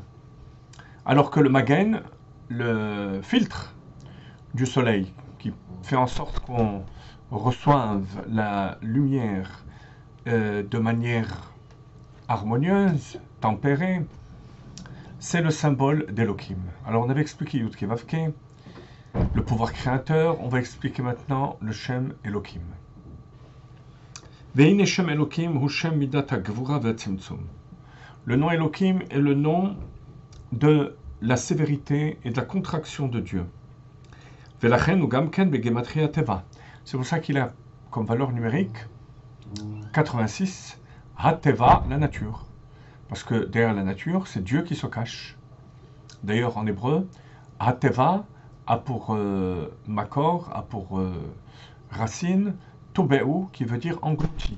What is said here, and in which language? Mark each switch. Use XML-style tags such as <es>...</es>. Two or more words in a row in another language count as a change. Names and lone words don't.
<fr>Alors que le Magen, le filtre du soleil, qui fait en sorte qu'on reçoive la lumière de manière harmonieuse, tempérée, c'est le symbole d'Elohim. Alors on avait expliqué Yud Kevavke, le pouvoir créateur. On va expliquer maintenant le</fr> <he>שם אלהים. והנה שם אלהים הוא שם מדת הגבורה והצמצום.</he> <fr>Le nom Elohim est le nom de la sévérité et de la contraction de Dieu.</fr> <he>ולכן הוא גם כן בגימטריא טבע.</he> <fr>C'est pour ça qu'il a comme valeur numérique 86, ha-teva, la nature. Parce que derrière la nature, c'est Dieu qui se cache. D'ailleurs, en hébreu, ha-teva a pour makor, a pour racine, tobeu, qui veut dire englouti.</fr>